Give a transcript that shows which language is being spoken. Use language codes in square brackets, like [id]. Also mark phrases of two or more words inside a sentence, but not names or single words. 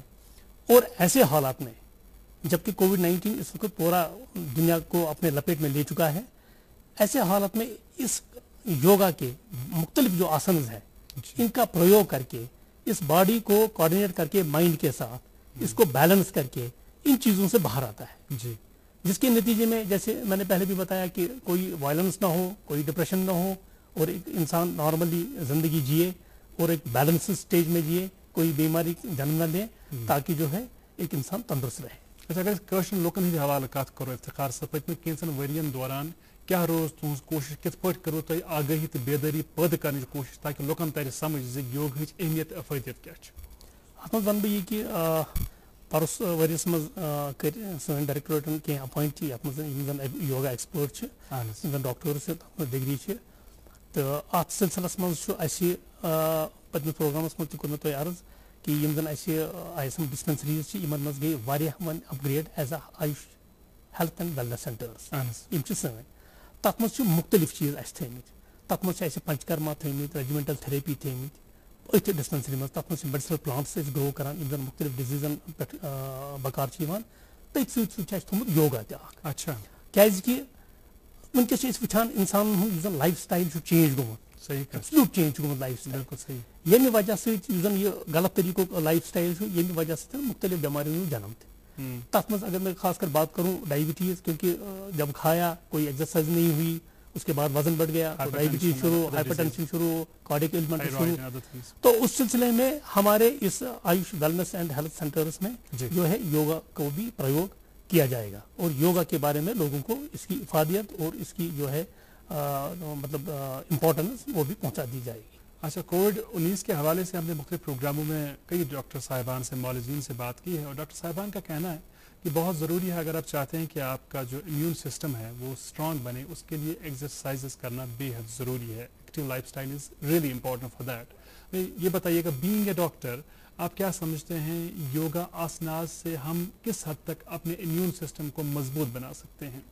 [ur] اور ایسے حالات میں، جبکہ کووڈ-19 اس وقت پورا دنیا کو اپنے لپیٹ میں لے چکا ہے، ایسے حالات میں اس یوگا کے مختلف جو آسن ہے، ان کا پریوگ کر کے، اس باڈی کو کوآرڈینیٹ کر کے مائنڈ کے ساتھ اس کو بیلنس کر کے ان چیزوں سے باہر آتا ہے جی, جس کے نتیجے میں، جیسے میں نے پہلے بھی بتایا، کہ کوئی وائلنس نہ ہو، کوئی ڈپریشن نہ ہو، اور ایک انسان نارملی زندگی جیے اور ایک [en] balance stage [ur] میں جیے، کوئی بیماری جنم نہ دے، تاکہ جو ہے ایک انسان تندرست رہے. [ks] अच्छा, अगर क्वेश्चन लोकन हंद हवाले कत करो इफ्तिखार साहब, पत्म कैंसन वरियन दौरान क्या रोज तुज कोशिश कित पे करो तुम आगाही तो बेदारी पैदा करने की कोशिश, ताकि लोकन तर समझ योग अहमियत अफादियत क्या? अत मज वन बह कि परस वरियस मज कर सन डायरेक्टरेटन कह अपॉइंट अत मज [en] yoga expert doctors degree [ks] तो अत सिलसिलस मज पत्म प्रोग्रामस मज तुम तुम अर्ज कि [en] ISM dispensaries [ks] मज गई वन [en] upgrade as AYUSH Health and Wellness Centres [ks] सन तथ मज मुख्तलिफ चीज थमित, तथ मज पंचकर्मा थमित, [en] regimental therapy [ks] थमित अथ डिस्पेंसरी मज, तथ मज [en] medicinal plants grow [ks] कर मुख्तलिफ डिजीजन पे बकार तथ सोमुत योगा तक। [ur] اچھا, [ks] क्या वनकस वुचान इंसान [en] life style change [ks] गोमुत, [ur] صحیح [en] absolute change [ks] गोमुत [en] life style, [ks] बिल्कुल सही, येमि वजह से गलत तरीको [en] life style [ks] येमि वजह से मुख्तलिफ बीमारियों जन्म तथ मज [ur] اگر میں خاص کر بات کروں ڈایبٹیز، کیونکہ جب کھایا، کوئی ایکسرسائز نہیں ہوئی، اس کے بعد وزن بڑھ گیا، تو ڈایبٹیز شروع، ہائپرٹینشن شروع، کارڈیک ایلیمنٹ شروع، تو اس سلسلے میں ہمارے اس آیوش ویلنیس اینڈ ہیلتھ سینٹرز میں جو ہے یوگا کو بھی پریوگ کیا جائے گا اور یوگا کے بارے میں لوگوں کو اس کی افادیت اور اس کی جو ہے مطلب امپورٹنس وہ بھی پہنچا دی جائے گی. اچھا، کووڈ-19 کے حوالے سے ہم نے مختلف پروگراموں میں کئی ڈاکٹر صاحبان سے، مولوین سے بات کی ہے، اور ڈاکٹر صاحبان کا کہنا ہے کہ بہت ضروری ہے اگر آپ چاہتے ہیں کہ آپ کا جو امیون سسٹم ہے وہ اسٹرانگ بنے اس کے لیے ایکسرسائزز کرنا بے حد ضروری ہے. [en] active life style is really important for that. [ur] یہ بتائیے گا [en] being a doctor [ur] آپ کیا سمجھتے ہیں یوگا آسناز سے ہم کس حد تک اپنے امیون سسٹم کو مضبوط بنا سکتے ہیں؟